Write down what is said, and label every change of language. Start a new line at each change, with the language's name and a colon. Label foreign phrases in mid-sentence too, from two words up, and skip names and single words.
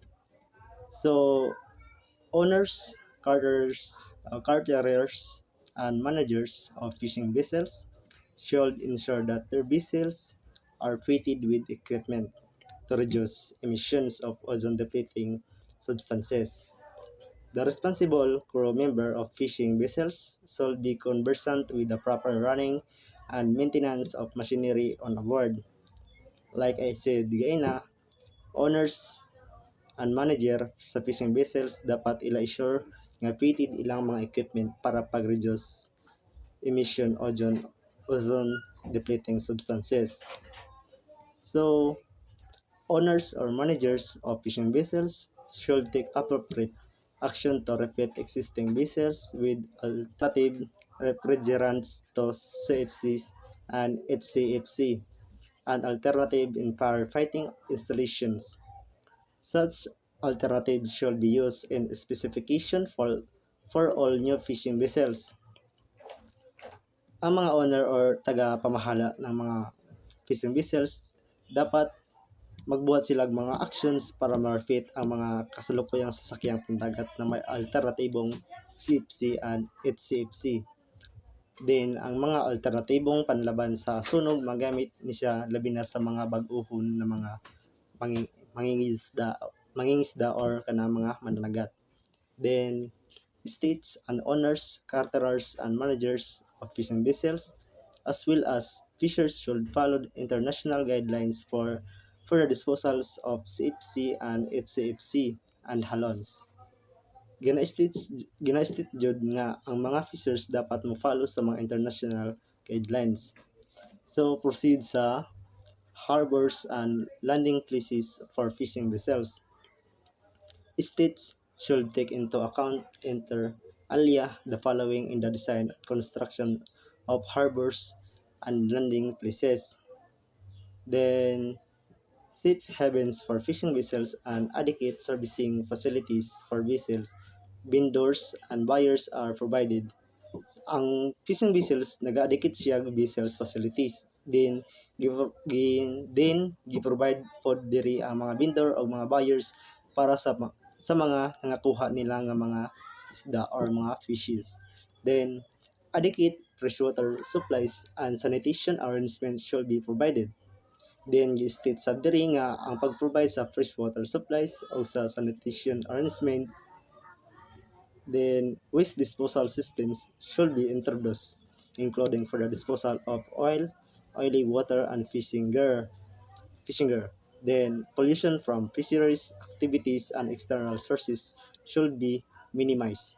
English: So, owners, carters, and managers of fishing vessels should ensure that their vessels are fitted with equipment to reduce emissions of ozone-depleting substances. The responsible crew member of fishing vessels should be conversant with the proper running and maintenance of machinery on board. Like I said,
Cebuano: gaina,
English: owners and manager
Cebuano: sa
English: fishing vessels
Cebuano: dapat ila sure nga fitted ilang mga equipment para pag-
English: reduce emission ozone depleting substances. So, owners or managers of fishing vessels should take appropriate action to refit existing vessels with alternative refrigerants to CFCs and HCFC and alternative in firefighting installations. Such alternatives should be used in specification for all new fishing vessels.
Filipino: Ang mga owner or taga-pamahala ng mga
English: fishing vessels
Filipino: dapat magbuhat sila ng mga actions para ma-refit ang mga kasalukuyang sasakyang pandagat na may alternatibong
English: CFC and HCFC.
Cebuano: Then, ang mga alternatibong panlaban sa sunog magamit ni siya labi na sa mga bag-ohon na mga mangingisda or kana mga mananagat.
English: Then, states and owners, caterers, and managers of fishing vessels, as well as fishers should follow international guidelines for the disposals of CFC and HCFC and halons.
Cebuano: Gina-state jud nga ang mga fishers dapat mo-follow sa mga
English: international guidelines. So, proceed sa harbors and landing places for fishing vessels. States should take into account inter alia the following in the design and construction of harbors and landing places. Then, safe havens for fishing vessels and adequate servicing facilities for vessels, vendors, and buyers are provided.
Cebuano: Ang
English: fishing vessels
Cebuano: nag-adequate siya
English: vessels facilities.
Cebuano: Then gi-provide pod diri ang mga vendor o mga buyers para sa mga nangakuha nila nga mga isda or mga fishes.
English: Then adequate freshwater supplies and sanitation arrangements should be provided. Then
Cebuano: gi-state sab diri nga ang pag-provide sa freshwater supplies o sa sanitation arrangement,
English: then waste disposal systems should be introduced, including for the disposal of oil, oily water, and fishing gear. Then pollution from fisheries activities and external sources should be minimized.